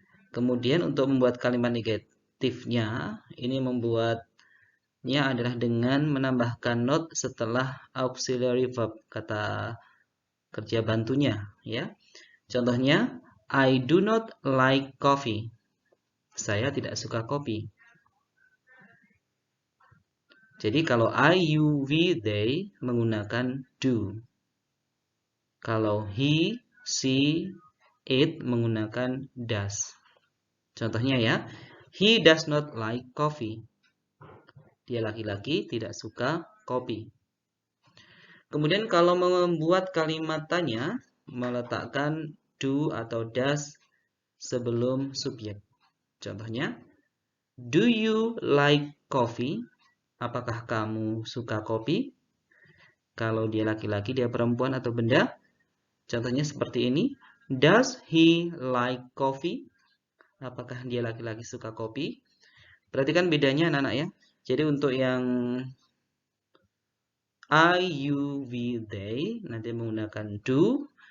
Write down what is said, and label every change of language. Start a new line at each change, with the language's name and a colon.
Indonesian: Kemudian untuk membuat kalimat negatifnya, ini membuatnya adalah dengan menambahkan not setelah auxiliary verb, kata kerja bantunya ya. Contohnya,
English: I do not like coffee.
Indonesian: Saya tidak suka kopi. Jadi kalau I, you, we, they menggunakan do. Kalau he, she, it menggunakan does. Contohnya ya,
English: he does not like coffee.
Indonesian: Dia laki-laki tidak suka kopi. Kemudian kalau membuat kalimat tanya, meletakkan do atau does sebelum subjek. Contohnya,
English: do you like coffee?
Indonesian: Apakah kamu suka kopi? Kalau dia laki-laki, dia perempuan atau benda. Contohnya seperti ini.
English: Does he like coffee?
Indonesian: Apakah dia laki-laki suka kopi? Perhatikan bedanya anak-anak ya. Jadi untuk yang I, you, we, they nanti menggunakan do.